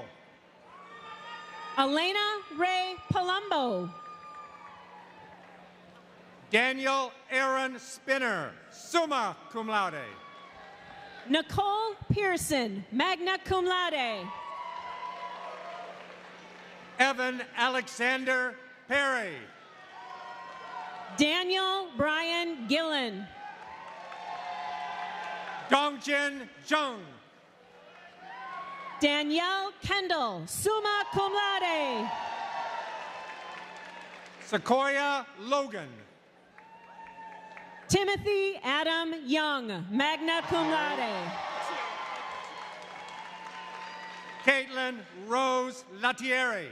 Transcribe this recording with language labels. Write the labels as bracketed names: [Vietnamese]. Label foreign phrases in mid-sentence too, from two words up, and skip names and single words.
[English] Elena Ray Palumbo. Daniel Aaron Spinner, [Latin] summa cum laude. [English] Nicole Pearson, [Latin] magna cum laude. [English] Evan Alexander Perry. Daniel Brian Gillen. Dongjin Jung. Danielle Kendall, [Latin] summa cum laude. [English] Sequoia Logan. Timothy Adam Young, [Latin] magna cum laude. [English] Caitlin Rose Latieri.